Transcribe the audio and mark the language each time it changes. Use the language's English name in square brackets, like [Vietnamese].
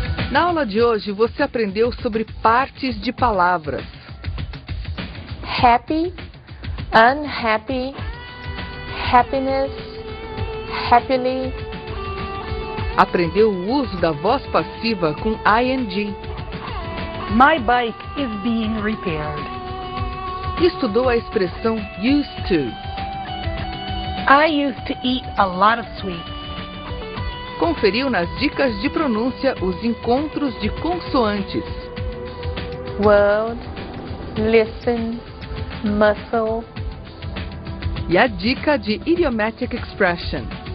[Portuguese] Na aula de hoje, você aprendeu sobre partes de palavras. [English] Happy, unhappy, happiness, happily. [Portuguese] Aprendeu o uso da voz passiva com ing. [English] My bike is being repaired. [Portuguese] Estudou a expressão used to. [English] I used to eat a lot of sweets. [Portuguese] Conferiu nas dicas de pronúncia os encontros de consoantes. [English] Word, listen, muscle. [Portuguese] E a dica de idiomatic expression.